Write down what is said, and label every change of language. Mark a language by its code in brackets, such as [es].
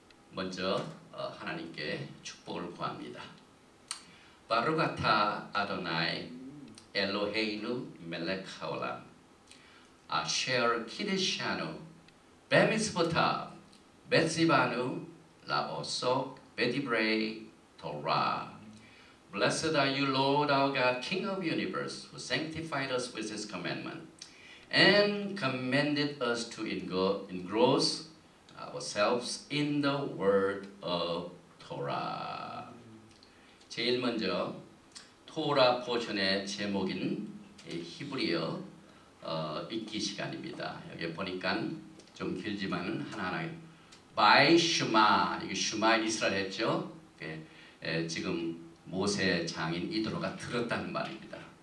[ko] 먼저 하나님께 축복을 구합니다. [he] 바루가타 아도나이 엘로헤이누 멜렉 하올람 아셰르 키드샤누 베미스보타 베시바누 라보속 베디브레이 토라. [en] Blessed are you, Lord our God, King of universe, who sanctified us with his commandment and commanded us to engross ourselves in the word of Torah. [ko] 제일 먼저 토라 포션의 제목인 히브리어 읽기 시간입니다. 여기 보니까 좀 길지만은 하나하나 바이 슈마, 이게 슈마 이스라엘 했죠. 지금 모세 장인 이드로가 들었다는 말입니다.